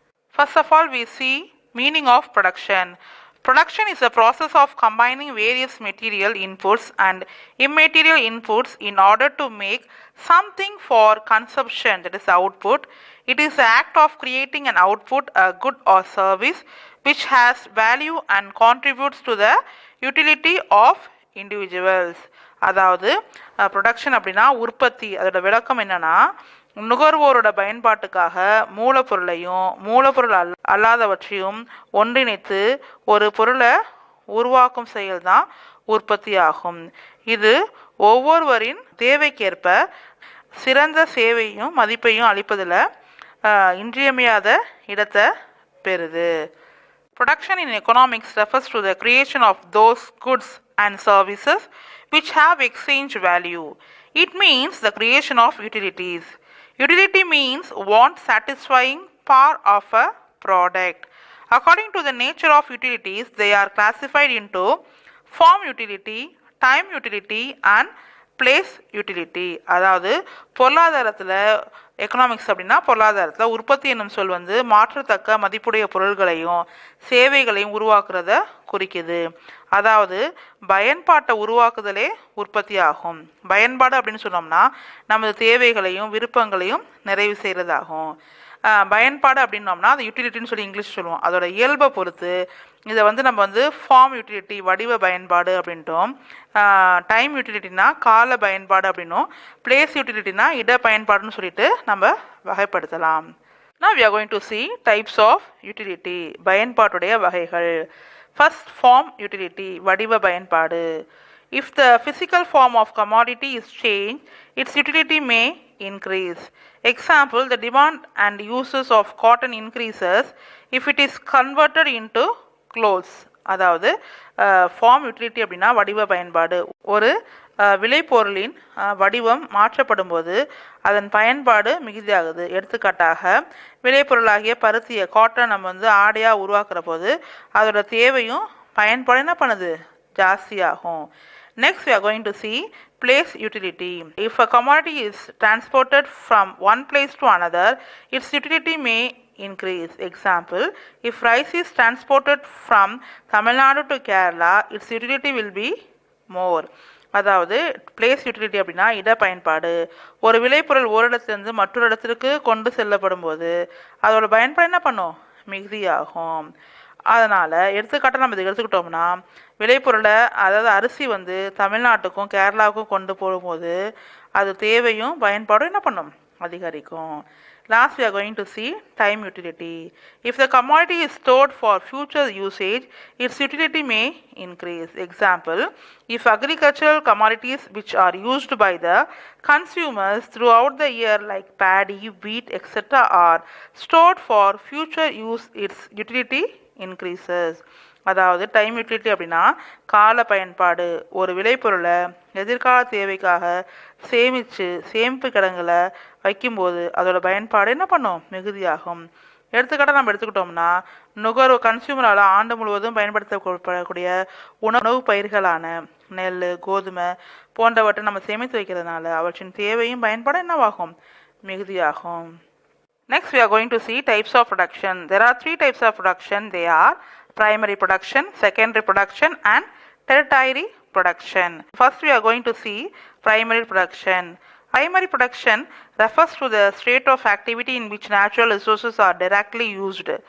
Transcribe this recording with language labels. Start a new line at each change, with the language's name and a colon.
English: First of all, we see meaning of production. Production is a process of combining various material inputs and immaterial inputs in order to make something for consumption, that is output. It is the act of creating an output, a good or service which has value and contributes to the utility of individuals.
Tamil: அதாவது production அப்படின்னா உற்பத்தி. அதோட விளக்கம் என்னன்னா, நுகர்வோரோட பயன்பாட்டுக்காக மூலப்பொருளையும் மூலப்பொருள் அல்லாதவற்றையும் ஒன்றிணைத்து ஒரு பொருளை உருவாக்கும் செயல்தான் உற்பத்தி ஆகும். இது ஒவ்வொருவரின் தேவைக்கேற்ப சிறந்த சேவையும் மதிப்பையும் அளிப்பதில் இன்றியமையாத இடத்தை பெறுது.
English: Production in economics refers to the creation of those goods and services which have exchange value. It means the creation of utilities. Utility means want satisfying part of a product. According to the nature of utilities, they are classified into form utility, time utility and place utility.
Tamil: அதாவது பொருளாதாரத்தில் economics அப்படின்னா பொருளாதாரத்தில் உற்பத்தி என்னும் சொல் மாற்றத்தக்க மதிப்புடைய பொருள்களையும் சேவைகளையும் உருவாக்குறத குறிக்குது. அதாவது பயன்பாட்டை உருவாக்குதலே உற்பத்தி ஆகும். பயன்பாடு அப்படின்னு சொன்னோம்னா நமது தேவைகளையும் விருப்பங்களையும் நிறைவு செய்கிறதாகும். பயன்பாடு அப்படின்னோம்னா அது யூட்டிலிட்டின்னு சொல்லி இங்கிலீஷ் சொல்லுவோம். அதோட இயல்பை பொறுத்து இதை நம்ம ஃபார்ம் யூட்டிலிட்டி வடிவ பயன்பாடு அப்படின்ட்டோம். டைம் யூட்டிலிட்டினா கால பயன்பாடு அப்படின்னும், பிளேஸ் யூட்டிலிட்டினா இட பயன்பாடுன்னு சொல்லிட்டு நம்ம வகைப்படுத்தலாம்.
English: Now we are going to see types of utility,
Tamil: பயன்பாட்டுடைய வகைகள்.
English: First, form utility,
Tamil: வடிவ பயன்பாடு.
English: If the physical form of commodity is changed, its utility may increase. Example, the demand and uses of cotton increases if it is converted into clothes.
Tamil: அதாவது form utility அப்படின்னா வடிவ பயன்பாடு. ஒரு விளைபொருளின் வடிவம் மாற்றப்படும் போது அதன் பயன்பாடு மிகுதியாகுது. எடுத்துக்காட்டாக விளைபொருளாகிய பருத்தியை காட்டன் நம்ம ஆடையாக உருவாக்குற போது அதோட தேவையும் பயன்பாடு என்ன பண்ணுது, ஜாஸ்தியாகும்.
English: Next we are going to see place utility. If a commodity is transported from one place to another, its utility may increase. Example, if rice is transported from Tamil Nadu to Kerala, its utility will be more.
Tamil: அதாவது place utility அப்படின்னா இட பயன்பாடு. ஒரு விளைபொருள் ஒரு இடத்துலேருந்து மற்றொரு இடத்திற்கு கொண்டு செல்லப்படும் போது அதோட பயன்பாடு என்ன பண்ணும், மிகுதியாகும். அதனால் எடுத்துக்காட்டாக நம்ம இதை எடுத்துக்கிட்டோம்னா விளைபொருளை அதாவது அரிசி தமிழ்நாட்டுக்கும் கேரளாவுக்கும் கொண்டு போகும்போது அது தேவையும் பயன்பாடும் என்ன பண்ணும், அதிகரிக்கும்.
English: Last we are going to see time utility. If the commodity is stored for future usage, its utility may increase. Example, if agricultural commodities which are used by the consumers throughout the year like paddy, wheat, etc. are stored for future use, its utility increases.
Tamil: அதாவது time utility அப்படின்னா கால பயன்பாடு. ஒரு விளைபொருளை எதிர்கால தேவைக்காக சேமிப்பு கிடங்குல வைக்கும்போது அதோட பயன்பாடு என்ன பண்ணும், மிகுதியாகும். எடுத்துக்காட்டாக நம்ம எடுத்துக்கிட்டோம்னா கன்சியூமரால் ஆண்டு முழுவதும் பயன்படுத்தப்படக்கூடிய உணவு பயிர்களான நெல், கோதுமை போன்றவற்றை நம்ம சேமித்து வைக்கிறதுனால அவற்றின் தேவையும் பயன்பாடு என்னவாகும், மிகுதியாகும்.
English: Next we are going to see types of production. There are 3 types of production. They are primary production, secondary production and tertiary production. First we are going to see primary production. Primary production refers to the state of activity in which natural resources are directly used.